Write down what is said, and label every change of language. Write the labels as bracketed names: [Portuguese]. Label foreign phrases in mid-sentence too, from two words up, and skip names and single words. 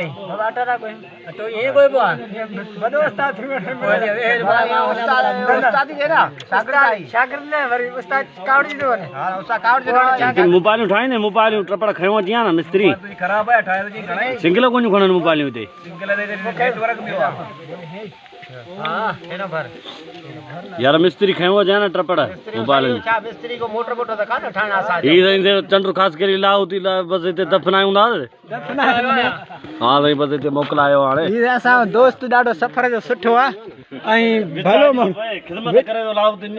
[Sindhi] बाबा अटो ना कोई अटो ईअं कोई बो वॾो उस्ताद थी वेठो उस्तादी जे ना शागिर्द न वरी उस्ताद कावड़ी जो वञे हा उस्ताद कावड़ी मोबाइलियूं ठाहिनि मोबाइलियूं टपड़ खयो अची न मिस्त्री ख़राब आहे ठाहे जी घणे सिंगल कोन खणनि मोबाइलियूं हिते सिंगल ते नेटवर्क बि आहे हां एनो भर यार मिस्त्री खयो अचे न टपड़ मोबाइलियूं छा मिस्त्री को मोटर बोटर त कान ठाहिण असां ही चंड्र ख़ासि करे लाओ थी बस हिते दफ़नायूं था हा साईं बस हिते मोकिलायो हाणे ही असां दोस्त ॾाढो सफ़र जो सुठो आहे ऐं भलो ख़िदमत करे थो लाओ थी